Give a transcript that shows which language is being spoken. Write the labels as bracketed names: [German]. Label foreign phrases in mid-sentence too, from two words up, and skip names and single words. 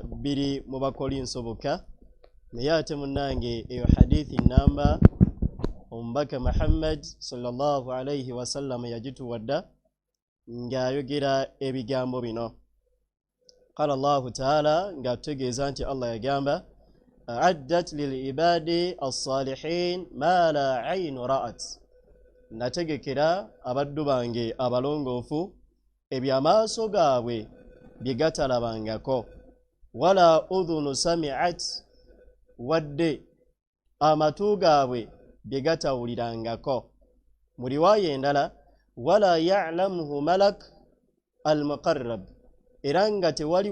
[Ganda] 2 mu Bakolinso bokka naye ate munnange eyo hadithi namba omubaka Muhammad [Arabic] صلى الله عليه وسلم [Ganda] yagituwadda ng'ayogera ebigambo bino [Arabic] قال الله تعالى [Ganda] ng'atutegeeza nti Allah yagamba [Arabic] أعددت لعبادي الصالحين ما لا عين رأت [Ganda] nategekera abaddu bange abalongoofu ebyamaaso gaabwe bye gatalabangako [Arabic] ولا أذن سمعت [Ganda] wadde amatu gaabwe bye gatawulirangako mu riwaaya endala [Arabic] ولا يعلمه ملك المقرب [Ganda] era nga tewali